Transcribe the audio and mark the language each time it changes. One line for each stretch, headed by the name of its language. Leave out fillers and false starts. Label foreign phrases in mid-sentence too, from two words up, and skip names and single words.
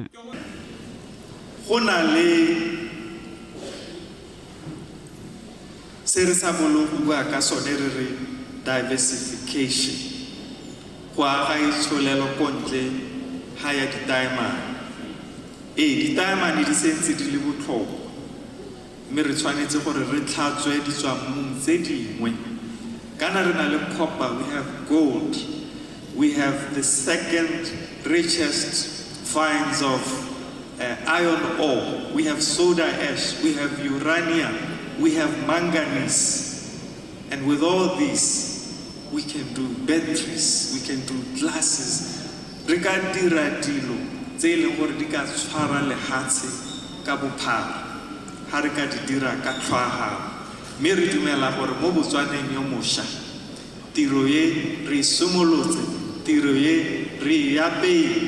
Tswana: Go na le se re sa bua ka sone re re diversification kwa ga itsholelo kontle ha ya ditaemane ditaemane di sentse di le botlhokwa mme re tshwanetse gore re tlhatswe ditswammung tse dingwe kana re na le
English: copper, we have gold, we have the second richest finds of iron ore, we have soda ash, we have uranium, we have manganese, and with all these we can do batteries, we can do glasses.
Tswana: Re ka dira dilo tse leng gore di ka tshwara lehatshe ka bophara ha re ka di dira ka tlhwaga mme re dumela gore mo Botswaneng yo mosha tiro ye re simolotse tiro ye re yapei